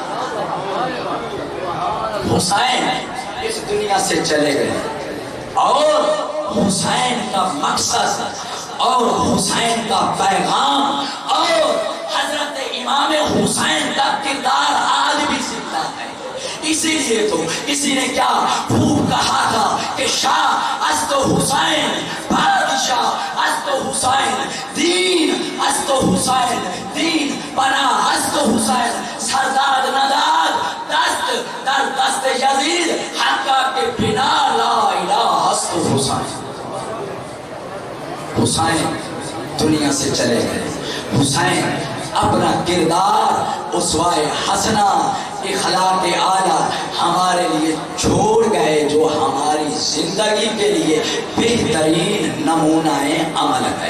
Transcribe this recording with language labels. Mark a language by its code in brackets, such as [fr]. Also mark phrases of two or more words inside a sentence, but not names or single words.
[ur] حسین اس دنیا سے چلے گئے اور حسین کا مقصد اور حسین کا پیغام اور حضرت امام حسین کا کردار آج بھی زندہ ہے۔ اسی لیے تو کسی نے کیا خوب کہا تھا کہ [fa] شاہ است حسین، بادشاہ است حسین، دین است حسین، دین بنا است حسین، سرداد نداد دست در دست یزید، حقا کے بنا لا الہ است حسین۔ [ur] حسین دنیا سے چلے گئے، حسین اپنا کردار اسوائے حسنہ اخلاق اعلیٰ ہمارے لیے چھوڑ گئے، جو ہماری زندگی کے لیے بہترین نمونہ عمل ہے۔